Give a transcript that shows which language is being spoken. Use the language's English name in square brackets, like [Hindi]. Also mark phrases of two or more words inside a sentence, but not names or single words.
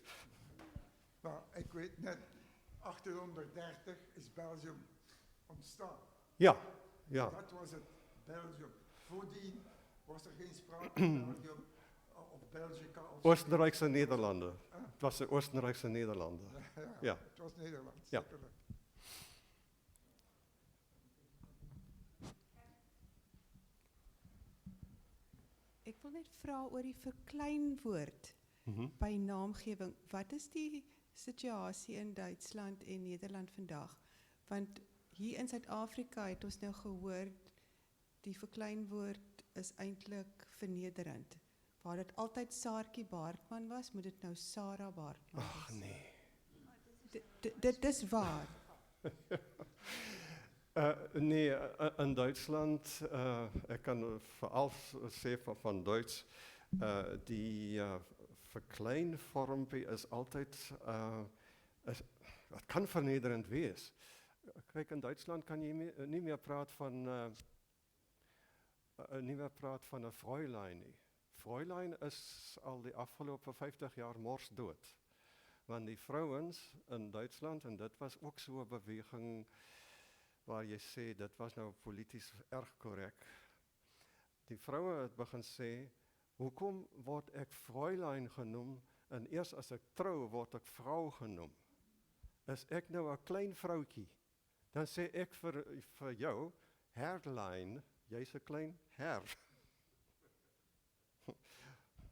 [Dutch] Maar ik weet net, 1830 is Belgium ontstaan. Ja, ja. Dat was het Belgium. Voordien was er geen sprake van Belgium of Belgica. Of Oostenrijkse Nederlanden. Het was de Oostenrijkse Nederlanden. Ja. Het was Nederland. Ja. Zekerlijk. [Afrikaans] Ek wil net vra oor die verkleinwoord by naamgewing. Wat is die situasie in Duitsland en Nederland vandag? Want hier in Suid-Afrika het ons nou gehoor die verkleinwoord is eintlik vernederend. Waar dit altyd Saartjie Baartman was, moet dit nou Sarah Baartman wees. Ach nee. Dit is waar. [Dutch] Nee, in Duitsland, ik kan vooral zeggen van Duits, die verkleinvormpie is altijd, het kan vernederend wees. Kijk, in Duitsland kan je niet meer praten van een Fräulein. Fräulein is al die afgelopen 50 jaar morsdood. Want die vrouwens in Duitsland, en dat was ook zo'n beweging waar je zei, dat was nou politisch erg correct. [Afrikaans] Die vrouwen het begin sê, hoekom word ek Fräulein genoem en eers as ek trou word ek vrou genoem? Is ek nou 'n klein vroutjie? Dan sê ek vir jou, Herrlein, jy's 'n klein her.